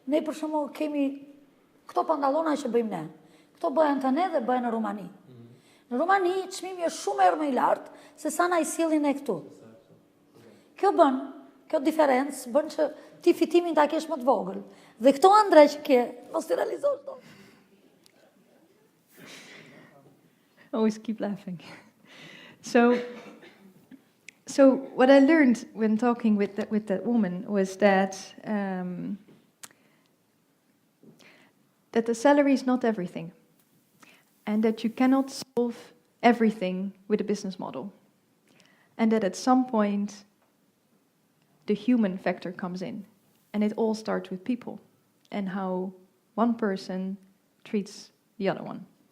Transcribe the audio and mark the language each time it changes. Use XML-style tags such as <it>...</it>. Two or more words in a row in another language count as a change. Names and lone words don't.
<sq>Ne për shembull kemi këto pantallona që bëjmë ne. Këto bëhen të ne dhe bëhen në Rumani. Në Rumani çmimi është shumë herë më i lartë se sa na i sillin ne këtu. Kjo diferencë bën që ti fitimin ta kesh më të vogël. Dhe këto ëndra që ke, mos i realizosh dot.</sq> <en>Always keep laughing. So what I learned when talking with that woman was that that the salary is not everything, and that you cannot solve everything with a business model, and that at some point the human factor comes in, and it all starts with people and how one person treats the other one.</en>